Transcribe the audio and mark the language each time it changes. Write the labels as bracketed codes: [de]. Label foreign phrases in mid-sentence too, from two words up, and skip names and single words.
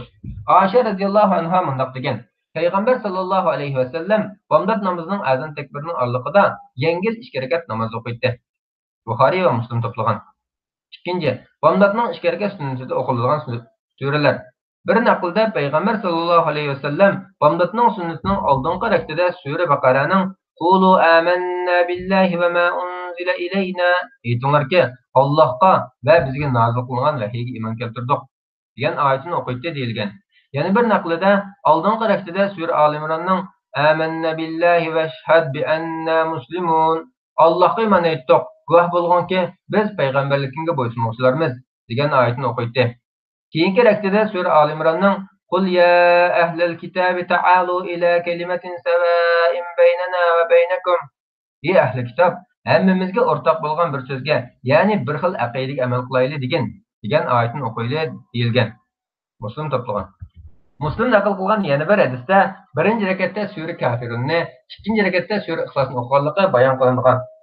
[uz] Oysha [ar] رضي الله عنها [uz] mundaq degan. Payg'ambar [ar] صلى الله عليه وسلم [uz] bomdod namozining azon takbirining orliqida yengil 2 rakat namoz o'qiydi. Buxoriy va Muslim to'plagan. 2. Bomdodning 2 rakat sunnatida o'qiladigan suralar. Bir naqlda Payg'ambar [ar] صلى الله عليه وسلم [uz] bomdodning sunnatining oldingi rakatida sura Baqaraning [ar] قولوا آمنا بالله وما أنزل إلينا [uz] aytinglarki, Allohga va bizga nozil qilingan vahiyga iymon keltirdik degan oyatini o'qiydi deyilgan. Yana bir naqlida oldingi rakatida sura Al-Imronning [ar] آمنا بالله واشهد بأنا مسلمون [uz] Allohga iymon etdik, guvoh bo'lganki biz payg'ambarlikka bo'ysunuvchilarmiz degan oyatini o'qiydi. Keyingi rakatida sura Al-Imronning [ar] قل يا أهل الكتاب تعالوا إلى كلمة سواء بيننا وبينكم. [uz] Ey ahli kitob, hammamizga o'rtoq bo'lgan bir so'zga, ya'ni bir xil aqidaga amal qilaylik degan oyatni o'qiyli deyilgan. Muslim to'plagan. Muslim naql qilgan yana bir hadisda 1 rakatda sura Kafirunni, 2 rakatda sura Ixlosni o'qiganligi bayon qilingan.